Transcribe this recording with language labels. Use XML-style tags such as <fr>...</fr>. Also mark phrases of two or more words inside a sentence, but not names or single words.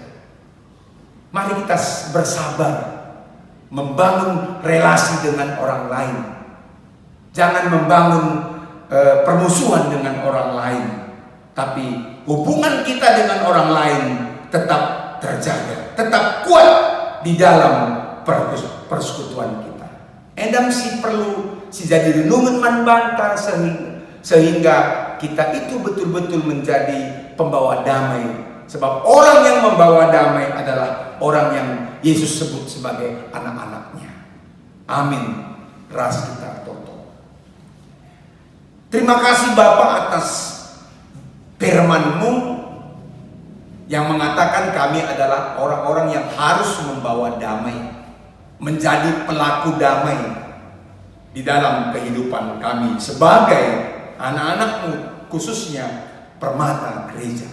<id>Mari kita bersabar membangun relasi dengan orang lain. Jangan membangun permusuhan dengan orang lain, tapi hubungan kita dengan orang lain tetap terjaga, tetap kuat di dalam persekutuan kita.</id> <btx>Endam si</btx> <id>perlu si jadi renungan manbanta sehingga kita itu betul-betul menjadi pembawa damai. Sebab orang yang membawa damai adalah orang yang Yesus sebut sebagai anak-anaknya.</id> <btx>Amin. Ras kita toto.</btx> <id>Terima kasih Bapa atas firman-Mu yang mengatakan kami adalah orang-orang yang harus membawa damai, menjadi pelaku damai di dalam kehidupan kami sebagai anak-anak-Mu, khususnya Permata Gereja.</id>